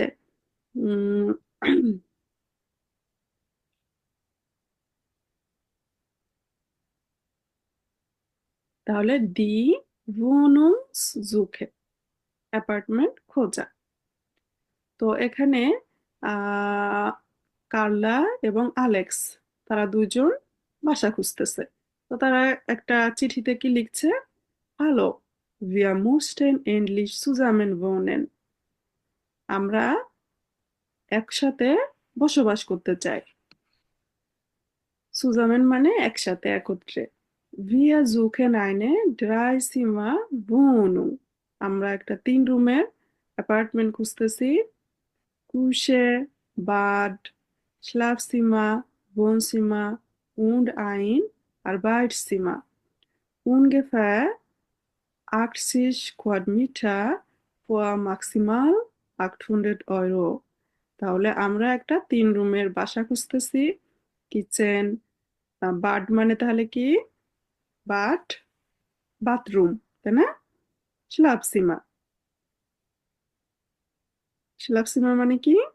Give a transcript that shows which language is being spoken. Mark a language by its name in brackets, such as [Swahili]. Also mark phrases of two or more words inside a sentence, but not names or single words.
[Bangla] উম, তাহলে দি Wohnungssuche, অ্যাপার্টমেন্ট খোঁজা। তো এখানে আহ কার্লা এবং আলেক্স, তারা দুজন বাসা খুঁজতেছে। তো তারা একটা চিঠিতে কি লিখছে? হ্যালো, [German] wir mussten endlich zusammen wohnen, [Bangla] আমরা একসাথে বসবাস করতে চাই। সুজামেন মানে একসাথে, একত্রে। [German] Wir suchen eine Dreizimmer-Wohnung, [Bangla] আমরা একটা 3 রুমের অ্যাপার্টমেন্ট খুঁজতেছি। [German] Küche, Bad, Schlafzimmer, Wohnzimmer und ein Arbeitszimmer. Ungefähr 80 Quadratmeter für maximal 800 €। [Bangla] তাহলে আমরা একটা 3 রুমের বাসা খুঁজতেছি। কিচেন, বাড মানে তাহলে কি? বাট, বাথরুম, তাই না? স্লাপসিমা, স্লাপসিমা মানে কি?